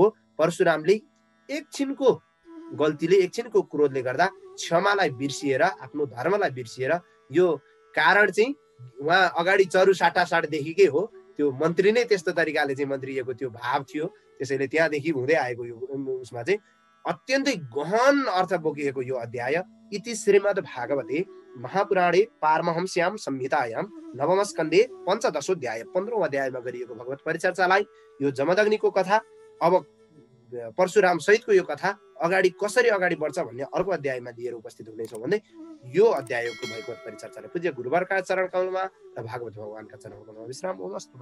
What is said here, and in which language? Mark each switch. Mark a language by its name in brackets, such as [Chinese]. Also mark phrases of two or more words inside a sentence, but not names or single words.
[Nepali] परशुरामले एकछिनको गल्तीले, एकछिनको क्रोधले गर्दा क्षमालाई बिर्सिएर, आफ्नो धर्मलाई बिर्सिएर, यो कारण चाहिँ उहाँ अगाडि चरु साटासाटदेखिकै हो। त्यो मन्त्री नै त्यस्तो तरिकाले चाहिँ मन्त्रीको त्यो भाव थियो। त्यसैले त्यहाँदेखि हुँदै आएको यो उसमा चाहिँ अत्यन्तै गहन अर्थ बोकिएको यो अध्याय। [Sanskrit] इति श्रीमद् भागवते महापुराणे पारमहंस्याम संहितायाम नवम स्कन्धे पञ्चदशोऽध्याय [Nepali] 15औं अध्यायमा गरिएको भगवत परिचर्चालाई, यो जमदग्निको कथा, अब परशुराम सहितको यो कथा अगाडि कसरी अगाडि बढ्छ भन्ने अर्को अध्यायमा लिएर उपस्थित हुनेछौँ भन्दै यो अध्यायको भगवत परिचर्चालाई पूज्य गुरुवरका चरण कमलमा र भागवत भगवानका चरण कमलमा विश्राम होस्।